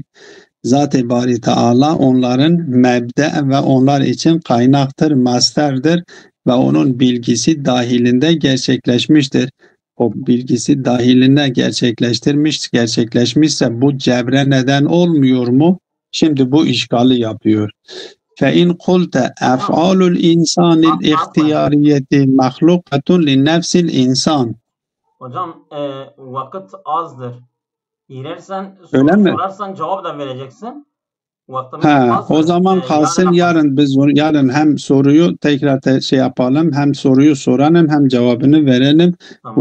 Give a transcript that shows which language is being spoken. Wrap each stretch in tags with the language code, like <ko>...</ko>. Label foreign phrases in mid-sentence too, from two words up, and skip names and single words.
<tr>Zat-ı Bari Teala onların mebde ve onlar için kaynaktır, masterdir ve onun bilgisi dahilinde gerçekleşmiştir. O bilgisi dahilinde gerçekleşmişse bu cebre neden olmuyor mu? Şimdi bu işgali yapıyor.</tr> <ar>فَاِنْ قُلْتَ اَفْعَالُ الْاِنْسَانِ الْاِخْتِيَارِيَةِ مَخْلُقَةٌ لِنَّفْسِ الْاِنْسَانِ.</ar> <tr>Hocam vakit azdır. İlersen sorarsan cevap da vereceksin. O zaman kalsın yarın biz yarın hem soruyu tekrar yapalım hem soruyu soralım hem cevabını verelim. Tamam.</tr>